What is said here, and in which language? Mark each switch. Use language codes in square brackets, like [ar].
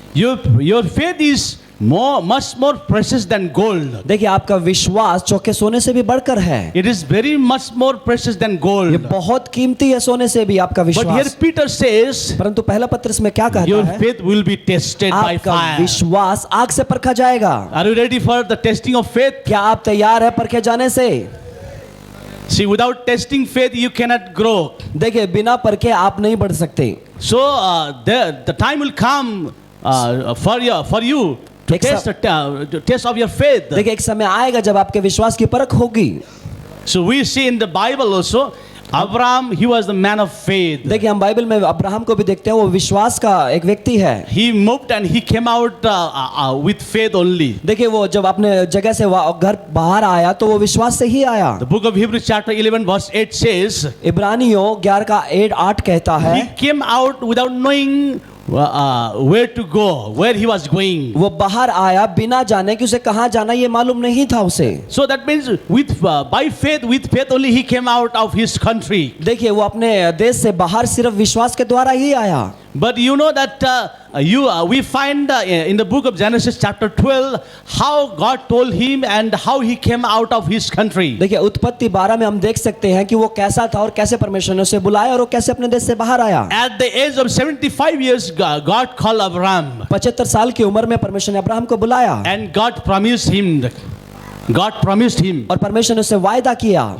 [en] Your faith is much more precious than gold. [hi] देखिए आपका विश्वास चोखे सोने से भी बढ़कर है। [en] It is very much more precious than [hi] ये [en] gold. [hi] बहुत कीमती है सोने से भी आपका [en] But here [hi] विश्वास। [en] Peter says [hi] परंतु पहला पत्रस में क्या कहता [en] your [hi] है? [en] faith will be tested by [hi] आपका [en] fire. [hi] विश्वास आग से परखा जाएगा। [en] Are you ready for the testing of faith? [hi] क्या आप तैयार है परखे जाने से? [en] See, without testing faith, you cannot grow. [hi] देखिए बिना परखे आप नहीं बढ़ सकते। [en] So the time will come for you to [hi] एक [en] test of your faith. [hi] देखिए एक समय आएगा जब आपके विश्वास की परख होगी। [en] So we see in the Bible also, Abraham, he was the man of faith. [hi] देखिए हम बाइबल में अब्राहम को भी देखते हैं, वो विश्वास का एक व्यक्ति है। [en] He moved and he came out with faith only. [hi] देखिए वो जब अपने जगह से घर बाहर आया तो वो विश्वास से ही आया। [en] The book of Hebrews chapter 11 verse 8 says, [hi] इब्रानियों 11 का 8 कहता है, [en] he came out without knowing where to go, where he was going. [hi] वो बाहर आया बिना जाने कि उसे कहाँ जाना ये मालूम नहीं था उसे। [en] So that means with faith only he came out of his country. [hi] देखिए वो अपने देश से बाहर सिर्फ विश्वास के द्वारा ही आया। [en] But you know that we find in the book of Genesis chapter 12 how God told him and how he came out of his country. [hi] देखिए उत्पत्ति 12 में हम देख सकते हैं कि वो कैसा था और कैसे परमेश्वर ने उसे बुलाया और वो कैसे अपने देश से बाहर आया। [en] At the age of 75 years, God called Abraham. [hi] 75 साल की उम्र में परमेश्वर ने अब्राहम को बुलाया [en] And God promised him God promised him, [hi] और परमेश्वर ने उससे वायदा किया,